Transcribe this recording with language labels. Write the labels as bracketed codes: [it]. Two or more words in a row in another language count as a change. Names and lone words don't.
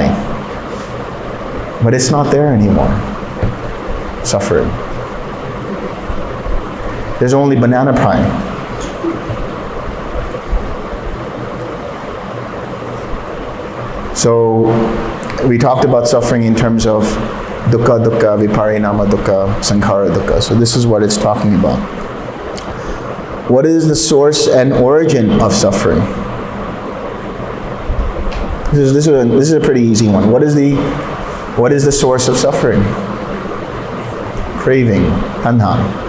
[en] But it's not there anymore. Suffering. There's only banana pie. So we talked about suffering in terms of [pi] dukkha, dukkha, viparinama dukkha, sankhara dukkha. [en] So this is what it's talking about. What is the source and origin of suffering? This is a pretty easy one. What is the source of suffering? Craving, tanha.